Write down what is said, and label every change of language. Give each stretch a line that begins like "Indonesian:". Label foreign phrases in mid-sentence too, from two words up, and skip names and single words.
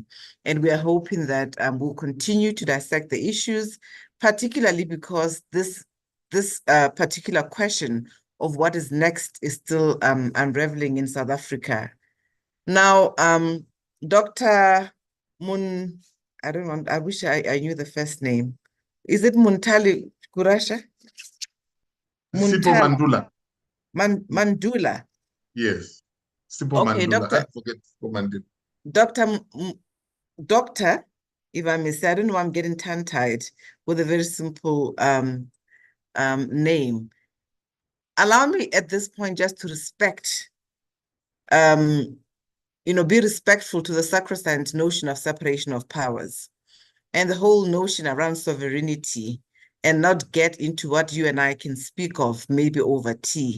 English: And we are hoping that we'll continue to dissect the issues, particularly because this particular question of what is next is still unraveling in South Africa. Now, Dr. I wish I knew the first name. Is it Muntali Kurasha? Sipho Mandula. Mandula. Yes. Sipho Okay, Mandula. Doctor. I forget Sipho Mandula. Doctor, if I may say, I don't know, I'm getting tongue-tied with a very simple name. Allow me at this point just to respect, be respectful to the sacrosanct notion of separation of powers and the whole notion around sovereignty, and not get into what you and I can speak of maybe over tea.